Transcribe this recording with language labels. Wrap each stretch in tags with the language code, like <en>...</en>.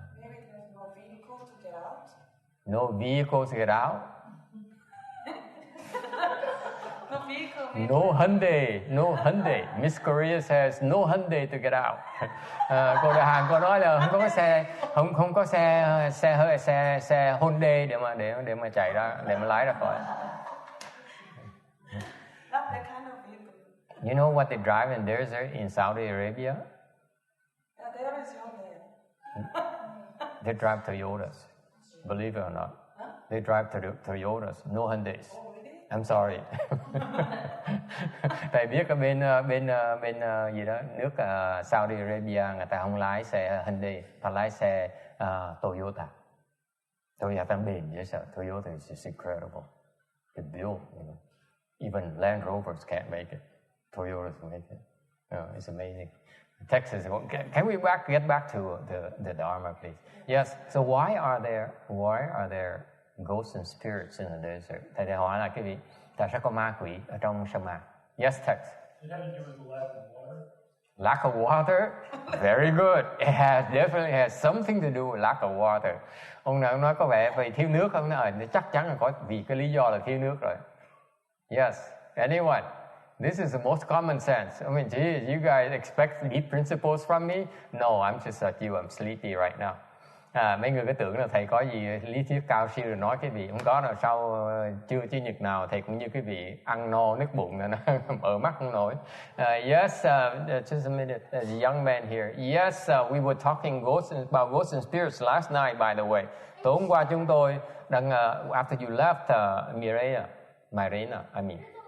<en>Maybe there's no vehicle to get out. No vehicle to get out. No vehicle. No Hyundai. Miss Korea says no Hyundai to get out.</en> <vi>Cô đại hàng cô nói là không có xe Hyundai để mà chạy ra, để mà lái ra khỏi.</vi> <en>Not that kind of vehicle. You know what they drive in desert in Saudi Arabia? Yeah, there is Hyundai. They drive Toyotas. Believe it or not. They drive Toyotas, no Hyundais. Oh, really? I'm sorry.</en> <vi>Thầy biết ở bên gì đó nước Saudi Arabia người ta không lái xe Hyundai, ta lái xe Toyota. Toyota bền dễ sợ.</vi> <en>Toyota is just incredible. The build, you know. Even Land Rovers can't make it. Toyotas make it. It's amazing. Texas. Can we get back to the Dharma, please? Yes. So why are there ghosts and spirits in the desert?</en> <vi>Thầy đã hỏi là cái gì? Tại sao có ma quỷ ở trong sa mạc?</vi> <en>Yes, Tex. It had to do with the lack of water. Lack of water? Very good. It definitely has something to do with lack of water.</en> <vi>Ông nào nói có vẻ vì thiếu nước không? Nói chắc chắn là có vì cái lý do là thiếu nước rồi.</vi> <en>Yes. Anyone? This is the most common sense. I mean, geez, you guys expect deep principles from me? No, I'm just like you. I'm sleepy right now.</en> <vi>Mấy người cứ tưởng là thầy có gì lý thuyết cao siêu rồi nói cái gì không có đâu. Sau chưa chủ nhật nào thầy cũng như cái vị ăn no nước bụng là nó mở mắt không nổi.</vi> <en>Yes, just a minute. There's a young man here. Yes, we were talking about ghosts and spirits last night, by the way.</en> <vi>Tối hôm qua chúng tôi đang</vi> <en>after you left Mirena, I mean.</en>